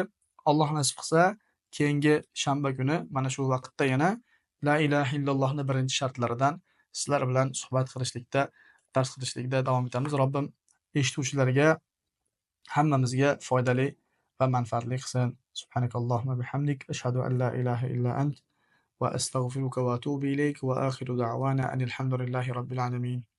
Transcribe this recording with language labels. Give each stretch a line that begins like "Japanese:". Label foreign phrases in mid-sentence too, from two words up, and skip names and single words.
Uzbek: Alloh nasib qilsa, keyingi shanba kuni mana shu vaqtda yana
Arabic: لا إله إلا الله
Uzbek: birinchi shartlaridan sizlar bilan suhbat qilishlikda, dars qilishlikda davom etamiz. Robbim eshituvchilarga hammamizga foydali va manfaatli qilsin.
Arabic: سبحانك اللهم بحمدك أشهد أن لا إله إلا أنت وأستغفرك وأتوب إليك وآخر دعوانا أن الحمد لله رب العالمين.